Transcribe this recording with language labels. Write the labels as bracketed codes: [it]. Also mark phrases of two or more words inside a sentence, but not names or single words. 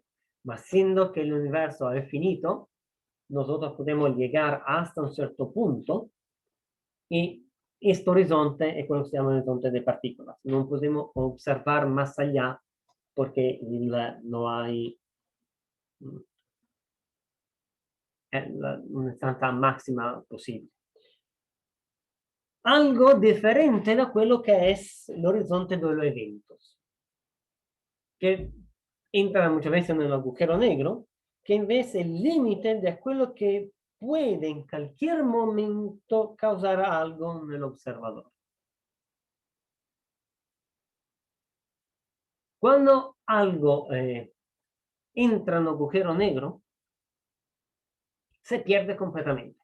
[es] Mas siendo que el universo es finito, nosotros podemos llegar hasta un cierto punto y este horizonte es lo que se llama horizonte de partículas. No podemos observar más allá porque no hay una distanza máxima posible. Algo [it] differente da quello che è l'orizzonte [es] de los eventos, que entra muchas veces en el agujero negro, que en vez el límite de aquello que puede en cualquier momento causar algo en el observador. Cuando algo entra en un agujero negro, se pierde completamente.